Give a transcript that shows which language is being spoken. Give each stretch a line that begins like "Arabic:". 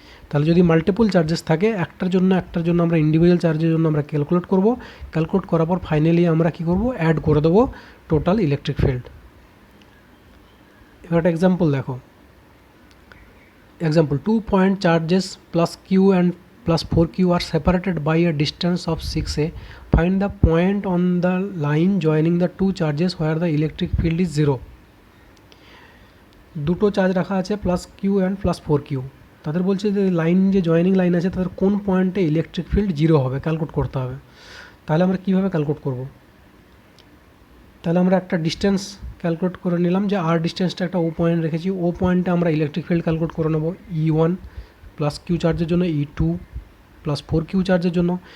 Bangla: তাহলে যদি multiple charges থাকে একটার জন্য আমরা ইন্ডিভিজুয়াল চার্জের জন্য আমরা ক্যালকুলেট করার পর ফাইনালি আমরা কী করব, অ্যাড করে দেবো টোটাল ইলেকট্রিক ফিল্ড। এবার একটা এক্সাম্পল দেখো, 2 point charges plus Q and
English: plus 4q are separated by a distance of 6a. Find the point on the line joining the two charges where the electric field is 0.
Bangla: দুটো charge রাখা আছে plus Q and plus 4q, তাদের বলছে যে line যে joining line আছে তাদের কোন পয়েন্টে ইলেকট্রিক ফিল্ড 0 হবে ক্যালকুলেট করতে হবে। তাহলে আমরা কীভাবে ক্যালকুলেট করব? তাহলে আমরা একটা ডিস্টেন্স ক্যালকুলেট করে নিলাম যে আর ডিস্টেন্সটা একটা ও পয়েন্ট রেখেছি, ও পয়েন্টে আমরা ইলেকট্রিক ফিল্ড ক্যালকুলেট করে নেব E1 প্লাস কিউ চার্জের জন্য E2 প্লাস 4q চার্জের জন্য।